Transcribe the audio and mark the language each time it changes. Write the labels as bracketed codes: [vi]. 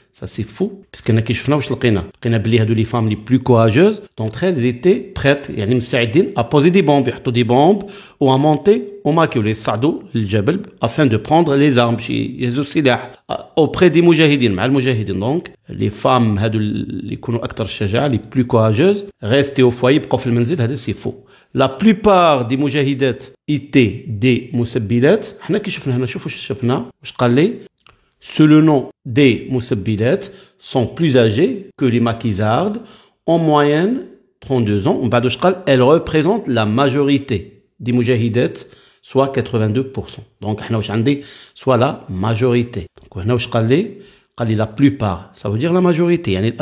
[fr] Ça c'est faux, parce qu'on a [ar] كي شفنا واش لقينا بلي هادو [fr] les femmes les plus courageuses d'entre elles étaient prêtes [ar] يعني مستعدين [fr] à poser des bombes, [ar] يحطوا [fr] des bombes ou à monter au maquis [ar] ولا يصعدوا للجبل [fr] afin de prendre les armes [ar] شي يهزوا السلاح [fr] auprès des moujahidines [ar] مع المجاهدين. [fr] Donc les femmes [ar] هادو اللي يكونوا اكثر شجاعه [fr] les plus courageuses restaient au foyer [ar] بقاو في المنزل. [fr] هذا c'est faux. La plupart des moujahidات étaient des moussabilat. [ar] حنا كي شفنا هنا شوفوا واش شفنا واش قال لي. [fr] Sous le nom des moussabilat sont plus âgées que les maquisardes, en moyenne 32 ans. Elles représentent la majorité des moujahidات, soit 82%. Donc, soit la majorité. Donc, la plupart, ça veut dire la majorité.